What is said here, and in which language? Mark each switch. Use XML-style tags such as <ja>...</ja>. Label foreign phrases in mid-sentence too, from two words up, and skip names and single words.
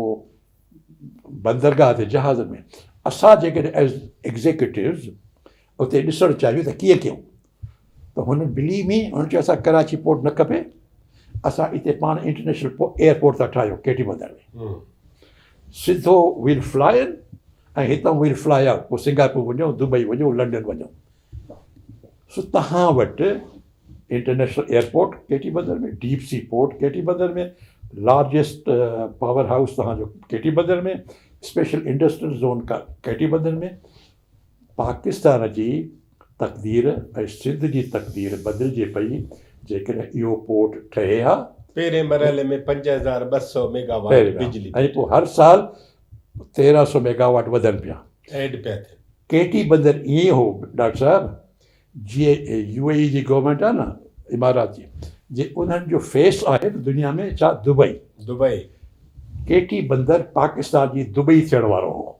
<sd>बंदरगाह ते जहाज़नि में असां जेकॾहिं</sd> <en>as executives</en> <sd>उते ॾिसणु चाहियूं त कीअं कयूं त हुन बिलीव में हुननि चयो असां कराची पोर्ट न खपे असां हिते पाण</sd> <en>international airport</en> <sd>था ठाहियूं केटी बंदर में सिधो</sd> <en>will fly in</en> <sd>ऐं हितां</sd> <en>will fly out</en> <sd>पोइ सिंगापुर वञो दुबई वञो लंडन वञो। सो तव्हां वटि</sd> <en>international airport</en> <sd>केटी बंदर में</sd> <en>deep sea port</en> <sd>केटी बंदर में</sd> <en>largest power house</en> <sd>तव्हांजो केटी बंदर में</sd> <en>special industrial zone</en> <sd>का केटी बंदर में। पाकिस्तान जी तक़दीर ऐं सिंध जी तक़दीर बदिलिजे पई जेकॾहिं इहो पोर्ट ठहे हा। पहिरें मरहले में 5200 मेगावाट बिजली ऐं पोइ हर साल 1300 मेगावाट वधनि पिया ऐड पिया थियनि। केटी बंदर ईअं हो डॉक्टर साहिबु जीअं UAE जी गवर्नमेंट आहे न इमारात जी जे उन्हनि जो फेस आहे दुनिया में छा दुबई केटी बंदर पाकिस्तान जी दुबई थियण वारो हो</sd>